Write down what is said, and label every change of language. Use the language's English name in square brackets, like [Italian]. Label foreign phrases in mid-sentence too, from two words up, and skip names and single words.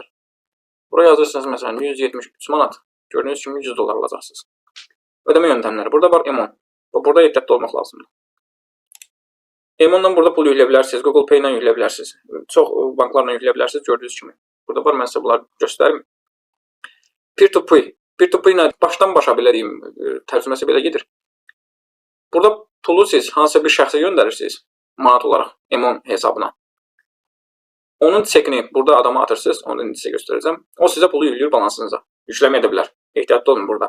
[Azerbaijani] Bura yazırsınız, məsələn, 173 manat. Gördüyünüz kimi 100 dollar alacaqsınız. Ödəmə yöntəmləri. Burada var EMON. Burada ehtiyatlı olmaq lazımdır. EMON-dan burada pul yükləyə bilərsiniz. Google Pay ilə yükləyə bilərsiniz. Çox banklarla yükləyə bilərsiniz. Gördüyünüz kimi. Burada var, mən sizə bunları göstərim. Peer-to-pay. Peer-to-pay ilə başdan başa belə deyim, tərcüməsi belə gedir. Burada pulu siz hansısa bir şəxsə göndərirsiniz. Manat olaraq EMON hesabına. Onun çekini burada adama atırsınız. Onu da sizə göstərəcəm. O sizə pulu yükləyir balansınıza. Yükləməyə də bilər. Ehtiyatlı olun burada.